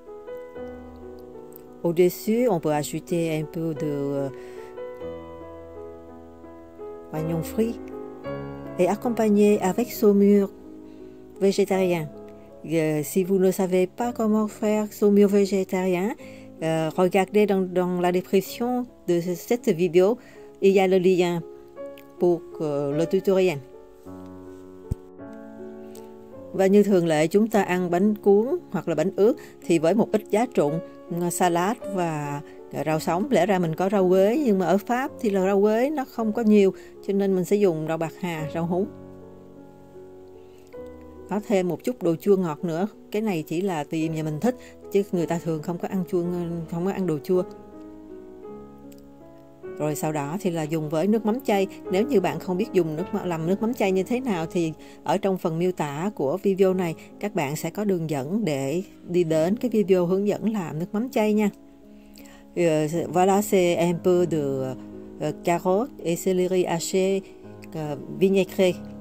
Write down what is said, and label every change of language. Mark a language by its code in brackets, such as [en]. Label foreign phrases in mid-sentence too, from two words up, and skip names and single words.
[fr] Au-dessus, on peut ajouter un peu de oignons frits et accompagner avec saumure végétarien. Si vous ne savez pas comment faire saumure végétarien, regardez dans la description de cette vidéo, il y a le lien pour le tutoriel. [vi] Và như thường lệ chúng ta ăn bánh cuốn hoặc là bánh ướt thì với một ít giá trụng, salad và rau sống. Lẽ ra mình có rau quế, nhưng mà ở Pháp thì là rau quế nó không có nhiều, cho nên mình sẽ dùng rau bạc hà, rau húng. Có thêm một chút đồ chua ngọt nữa. Cái này chỉ là tùy nhà mình thích, chứ người ta thường không có ăn chua, không có ăn đồ chua. Rồi sau đó thì là dùng với nước mắm chay. Nếu như bạn không biết làm nước mắm chay như thế nào thì ở trong phần miêu tả của video này các bạn sẽ có đường dẫn để đi đến cái video hướng dẫn làm nước mắm chay nha. [fr] Voilà, c'est un peu de carottes et céleri haché vinaigré.